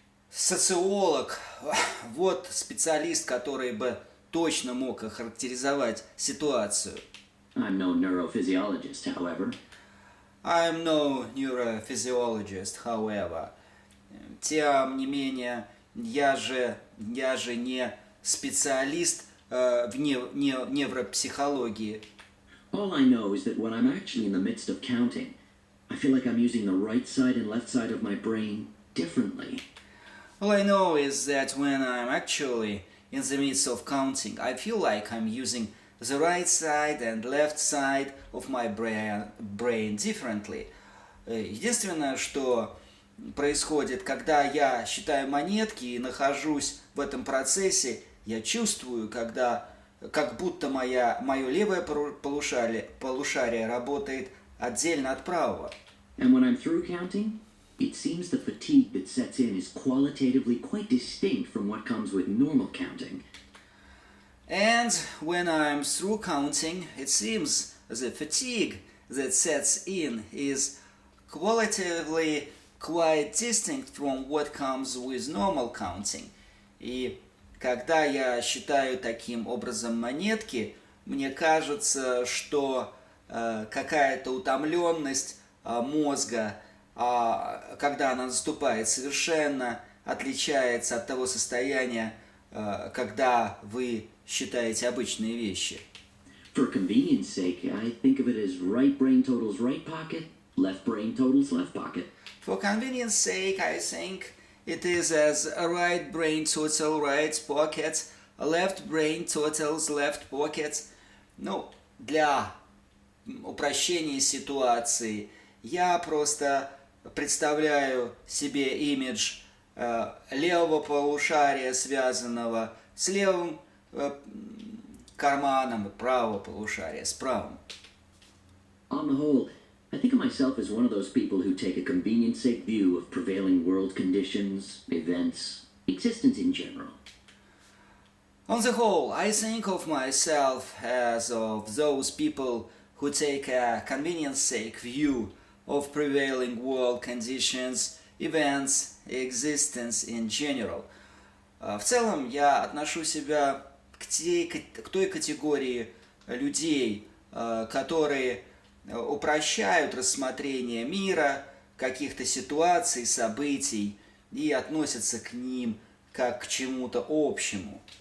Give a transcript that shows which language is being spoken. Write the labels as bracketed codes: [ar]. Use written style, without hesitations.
[ru] Невросоциолог, вот специалист, который бы точно мог охарактеризовать ситуацию. [en] I'm no neurophysiologist, however. I'm no neurophysiologist, however. [ru] Тем не менее, я же не специалист в невропсихологии. [en] All I know is that when I'm actually in the midst of counting, I feel like I'm using the right side and left side of my brain differently. All I know is that when I'm actually in the midst of counting, I feel like I'm using the right side and left side of my brain differently. [ru] Единственное, что происходит, когда я считаю монетки и нахожусь в этом процессе, я чувствую, как будто мое левое полушарие работает отдельно от правого. [en] And when I'm through counting, it seems the fatigue that sets in is qualitatively quite distinct from what comes with normal counting. And when I'm through counting, it seems the fatigue that sets in is qualitatively quite distinct from what comes with normal counting. [ru] И когда я считаю таким образом монетки, мне кажется, что какая-то утомленность мозга, когда она наступает, совершенно отличается от того состояния, когда вы считаете обычные вещи. [en] For convenience sake, I think of it as right brain totals right pocket, left brain totals left pocket. For convenience sake, I think it is as a right brain total right pocket, a left brain totals left pocket. [ru] Ну, для упрощения ситуации я просто представляю себе имидж левого полушария, связанного с левым карманом, и правого полушария с правым. [en] On the whole, I think of myself as one of those people who take a convenience sake view of prevailing world conditions, events, existence in general. On the whole, I think of myself as of those people who take a convenience sake view of prevailing world conditions, events, existence in general. [ru] В целом, я отношу себя к той категории людей, которые упрощают рассмотрение мира, каких-то ситуаций, событий и относятся к ним как к чему-то общему.